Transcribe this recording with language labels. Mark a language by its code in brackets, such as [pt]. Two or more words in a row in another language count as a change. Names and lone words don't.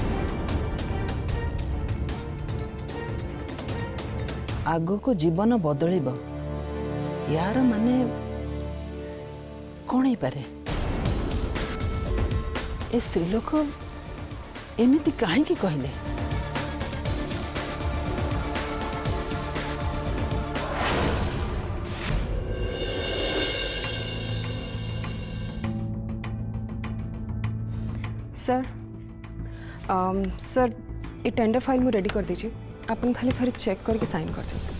[or] ଆଗକୁ ଜୀବନ ବଦଳିବ, ୟାର ମାନେ କ'ଣ ହେଇପାରେ? ଏ ସ୍ତ୍ରୀ ଲୋକ ଏମିତି କାହିଁକି କହିଲେ? [hi] सर सर ये टेंडर फाइल मुझे रेडी कर दीजिए, अपन खाली थोड़ी चेक करके साइन कर दो।